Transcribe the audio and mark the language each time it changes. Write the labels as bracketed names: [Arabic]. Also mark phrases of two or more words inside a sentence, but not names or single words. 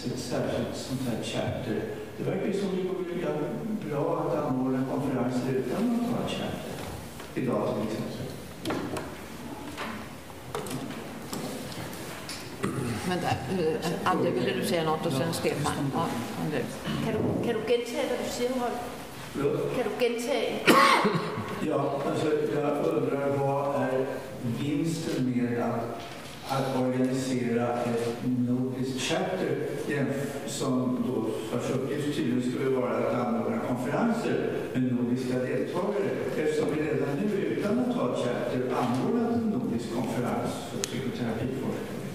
[Swedish] särskilt sånt här charter. Det verkar som det går bra att anordna konferenser utan att ta charter. Idag till exempel. Men André, ville du säga något och sen Stefan? Ja, André. [Danish] Kan du gentage, hvad du siger, Holm? Kan du gentage? [Swedish] Ja, alltså jag undrar vad är vinsten med att organisera ett nordiskt charter som då vars uppgift tydligen skulle vara att anordna konferenser med nordiska deltagare, eftersom vi redan nu utan att ha ett charter anordnat en nordisk konferens för psykoterapiforskning.